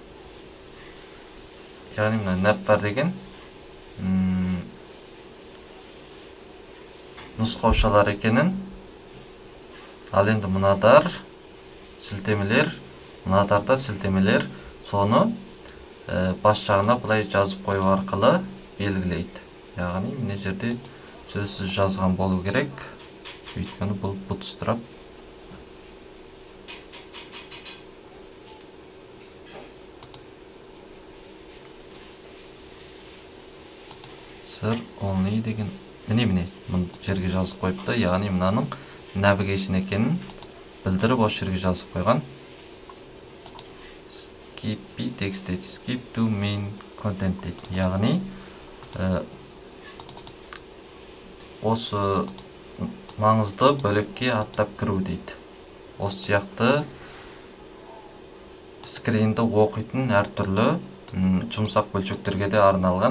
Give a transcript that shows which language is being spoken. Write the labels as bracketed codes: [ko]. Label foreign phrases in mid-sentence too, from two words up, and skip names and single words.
[kk] яғни мына нәп бар деген нұсқаушалар екенін, ал енді мынадар сілтемелер, мынадарда сілтемелер, соны бас жағына бұлай жазып қою арқылы белгілейді. Яғни мына жерде сөзсіз жазған болу керек. Өйткені бұл bootstrap. [en] Sir only [kk] деген міне мұны жерге жазып қойыпты. Яғни мынаның navigation екенін білдіріп осы жерге жазып қойған. [en] Skip text дейді. Skip to main content дейді. [kk] Яғни осы маңызды бөлікке аттап кіру дейді. Осы сияқты скринді оқитын әртүрлі жұмсақ бөлшектерге де арналған.